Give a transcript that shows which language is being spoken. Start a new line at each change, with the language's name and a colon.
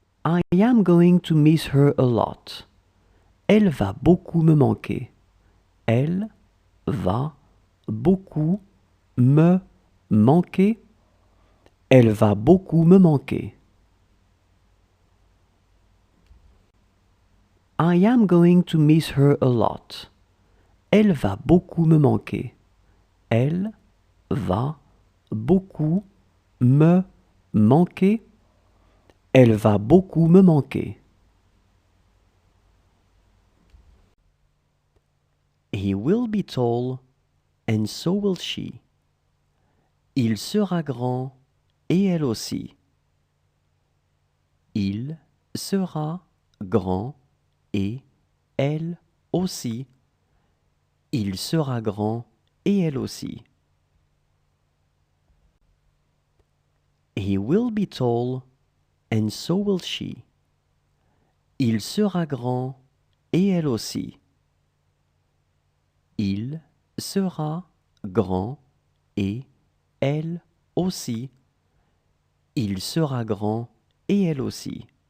English: I am going to miss her a lot.
French: Elle va beaucoup me manquer. Elle va beaucoup me manquer. Elle va beaucoup me manquer.
English: I am going to miss her a lot.
French: Elle va beaucoup me manquer. Elle va beaucoup me manquer. Elle va beaucoup me manquer.
English: He will be tall, and so will she.
French: Il sera grand, et elle aussi. Il sera grand, et elle aussi. Il sera grand, et elle aussi.
English: He will be tall, and so will she.
French: Il sera grand, et elle aussi. Il sera grand, et elle aussi. Il sera grand, et elle aussi.